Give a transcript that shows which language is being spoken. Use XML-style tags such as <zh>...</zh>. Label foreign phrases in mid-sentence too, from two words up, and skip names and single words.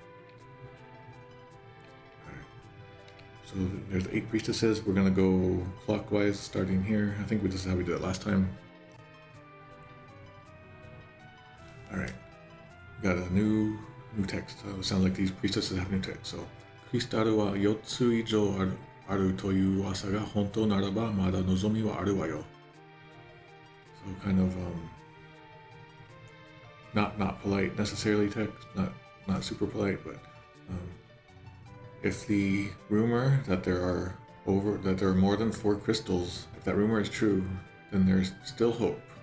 <en>Alright. So there's 8 priestesses. We're going to go clockwise starting here. I think this is how we did it last time. Alright. We got a new text. It sounds like these priestesses have new text. So,</en> <ja>クリスタルは四つ以上あるという噂が本当ならばまだ望みはあるわよ.</ja> <en>So kind of not polite necessarily text, not super polite, but if the rumor that there are more than 4 crystals, if that rumor is true, then there's still hope.</en>